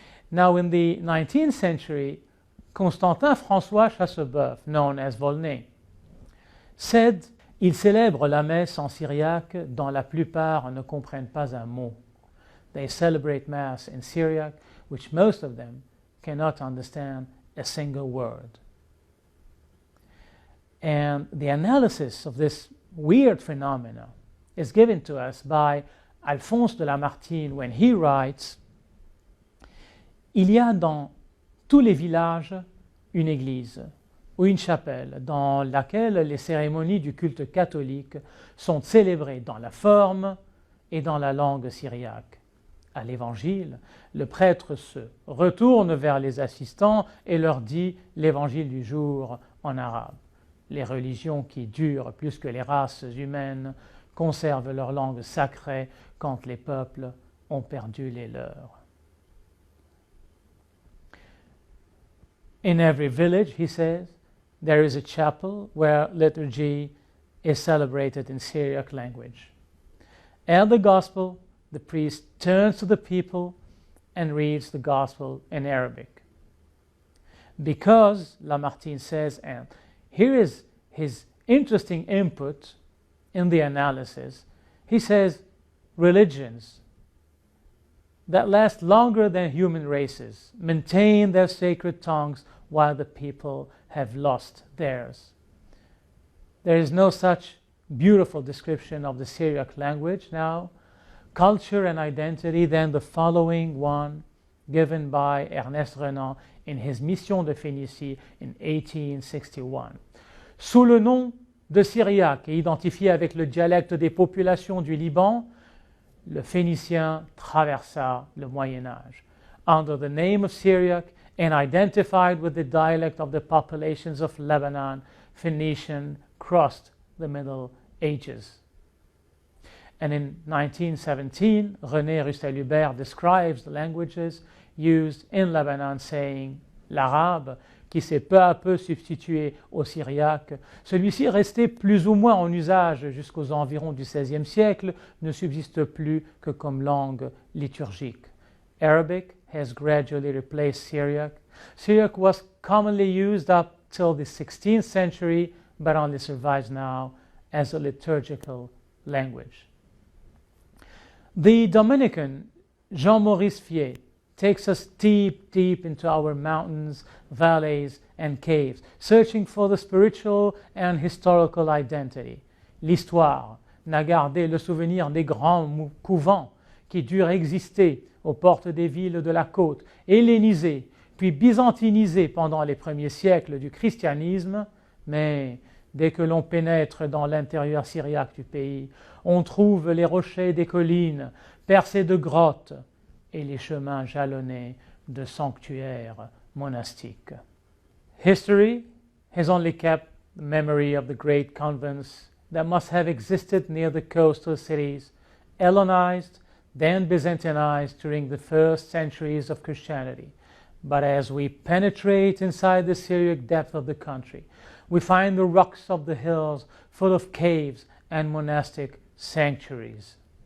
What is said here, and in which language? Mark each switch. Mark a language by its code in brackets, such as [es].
[en] Now in the 19th century, Constantin François Chasseboeuf, known as Volney, said, [fr] « Ils célèbrent la messe en syriaque dont la plupart ne comprennent pas un mot. [en] They celebrate Mass in Syriac, which most of them cannot understand a single word." And the analysis of this weird phenomena is given to us by Alphonse de Lamartine when he writes, [fr] Il y a dans tous les villages une église ou une chapelle dans laquelle les cérémonies du culte catholique sont célébrées dans la forme et dans la langue syriaque. À l'évangile, le prêtre se retourne vers les assistants et leur dit l'évangile du jour en arabe. Les religions qui durent plus que les races humaines conservent leur langue sacrée quand les peuples ont perdu les leurs. [en] In every village, he says, there is a chapel where liturgy is celebrated in Syriac language. At the gospel, the priest turns to the people and reads the gospel in Arabic. Because, Lamartine says, and here is his interesting input in the analysis, he says, religions that last longer than human races maintain their sacred tongues while the people have lost theirs. There is no such beautiful description of the Syriac language now, culture and identity than the following one given by Ernest Renan in his Mission de Phénicie in 1861. [fr] Sous le nom de Syriaque et identifié avec le dialecte des populations du Liban, le Phénicien traversa le Moyen Âge. [en] Under the name of Syriac and identified with the dialect of the populations of Lebanon, Phoenician crossed the Middle Ages. And in 1917, René Rustel-Hubert describes the languages used in Lebanon, saying, [fr] l'arabe, qui s'est peu à peu substitué au syriaque, celui-ci resté plus ou moins en usage jusqu'aux environs du XVIe siècle, ne subsiste plus que comme langue liturgique. [en] Arabic has gradually replaced Syriac. Syriac was commonly used up till the 16th century, but only survives now as a liturgical language. The Dominican Jean-Maurice Fier takes us deep, deep into our mountains, valleys, and caves, searching for the spiritual and historical identity. [fr] L'histoire n'a gardé le souvenir des grands couvents qui durent exister aux portes des villes de la côte, hellénisés, puis byzantinisé pendant les premiers siècles du christianisme, mais dès que l'on pénètre dans l'intérieur syriaque du pays, on trouve les rochers des collines percés de grottes et les chemins jalonnés de sanctuaires monastiques. [en] History has only kept the memory of the great convents that must have existed near the coastal cities, Hellenized, then Byzantinized during the first centuries of Christianity. But as we penetrate inside the Syriac depth of the country, we find the rocks of the hills full of caves and monastic sanctuaries.